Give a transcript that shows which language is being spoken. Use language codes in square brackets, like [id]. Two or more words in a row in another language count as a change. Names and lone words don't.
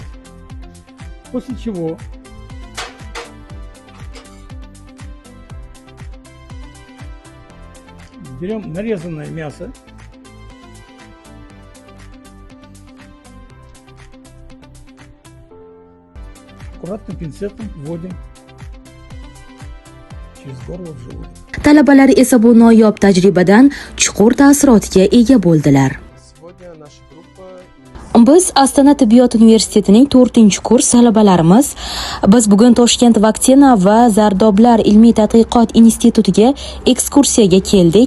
[ru] После чего берем нарезанное мясо, аккуратно пинцетом вводим через горло в желудок. [uz] Talabalar esa bu noyob tajribadan chuqur taassurotga ega bo'ldilar. Biz Astana tibbiyot universitetining 4-kurs talabalarimiz. Biz bugun Toshkent vaksina va zardoblar ilmiy tadqiqot institutiga ekskursiyaga keldik.